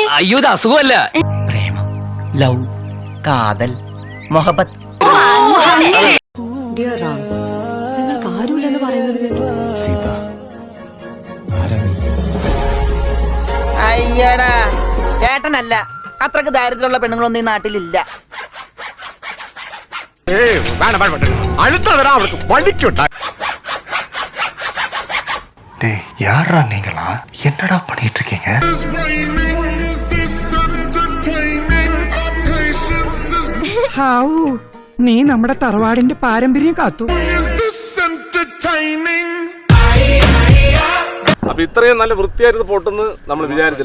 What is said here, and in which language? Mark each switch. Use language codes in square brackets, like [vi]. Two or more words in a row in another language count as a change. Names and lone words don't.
[ml] അയ്യോ, ഇത് അസുഖമല്ല. പ്രേമം, ലവ്, കാതൽ, മൊഹബത്ത്. ഡിയർ റാം, നിങ്ങൾക്ക് ആരുമില്ലെന്ന് പറയുന്നത് കേട്ടു. സീത, ആരാ നീ? അയ്യടാ, ചേട്ടനല്ല. അത്രക്ക് ദാരിദ്ര്യമുള്ള പെണ്ണുങ്ങളൊന്നും ഈ നാട്ടിലില്ല. [ta] யாரா நீங்களா? என்னடா பண்ணிட்டு இருக்கீங்க? [ml] നീ നമ്മുടെ തറവാടിന്റെ പാരമ്പര്യം കാത്തു. അപ്പൊ ഇത്രയും നല്ല വൃത്തിയായിട്ട് പൊട്ടുന്ന് നമ്മൾ വിചാരിച്ചില്ല.